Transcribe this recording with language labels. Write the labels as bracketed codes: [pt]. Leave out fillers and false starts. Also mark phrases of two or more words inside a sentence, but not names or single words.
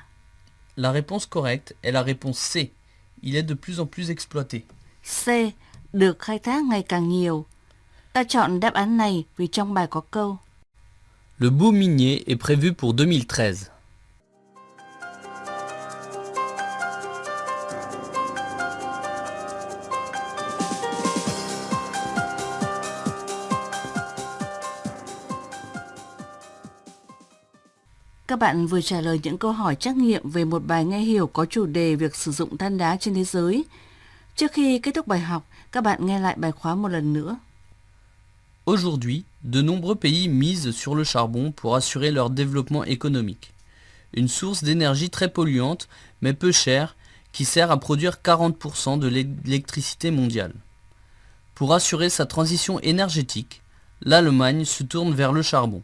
[fr] La réponse correcte est la réponse C. Il est de plus en plus exploité. C. [vi] Được khai thác ngày càng nhiều. Ta chọn đáp án này vì trong bài có câu [fr] Le boom minier est prévu pour 2013. [vi] Các bạn vừa trả lời những câu hỏi trắc nghiệm về một bài nghe hiểu có chủ đề việc sử dụng than đá trên thế giới. Trước khi kết thúc bài học, các bạn nghe lại bài khóa một lần nữa. [fr] Aujourd'hui, de nombreux pays misent sur le charbon pour assurer leur développement économique. Une source d'énergie très polluante, mais peu chère, qui sert à produire 40% de l'électricité mondiale. Pour assurer sa transition énergétique, l'Allemagne se tourne vers le charbon.